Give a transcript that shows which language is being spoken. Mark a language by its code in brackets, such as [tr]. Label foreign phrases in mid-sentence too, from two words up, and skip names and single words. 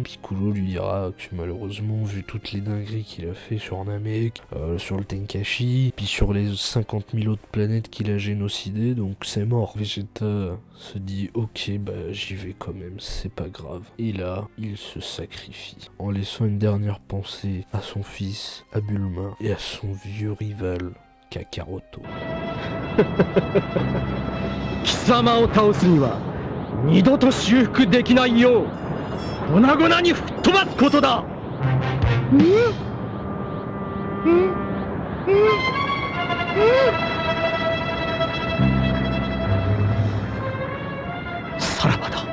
[fr] Piccolo lui dira que malheureusement, vu toutes les dingueries qu'il a fait sur Namek, sur le Tenkashi, puis sur les 50 000 autres planètes qu'il a génocidées, donc c'est mort. Vegeta se dit ok, bah j'y vais quand même, c'est pas grave. Et là, il se sacrifie en laissant une dernière pensée à son fils, à Bulma, et à son vieux rival, Kakaroto. [ja] 貴様を倒すには二度と修復できないよう粉々に吹っ飛ばすことだ。さらばだ。